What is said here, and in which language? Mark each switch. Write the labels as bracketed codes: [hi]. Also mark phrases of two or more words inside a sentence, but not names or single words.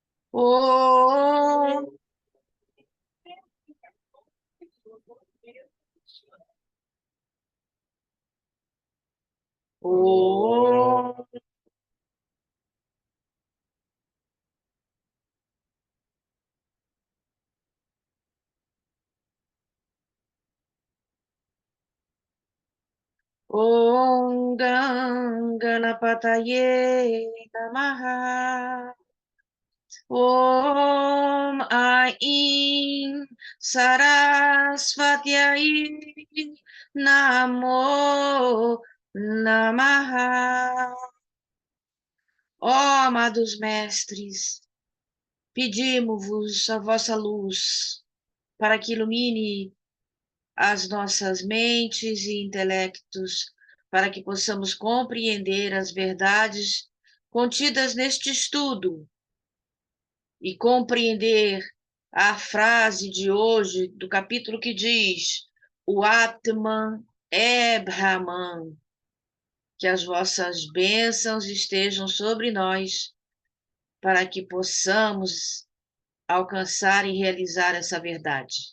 [sa] Om, Om, Om Ganapataye Namaha. Om Aim Sarasvatyai Namo Namaha. [pt] Ó amados mestres, pedimos-vos a vossa luz para que ilumine as nossas mentes e intelectos, para que possamos compreender as verdades contidas neste estudo e compreender a frase de hoje do capítulo que diz: o Atman é Brahman, que as vossas bênçãos estejam sobre nós, para que possamos alcançar e realizar essa verdade.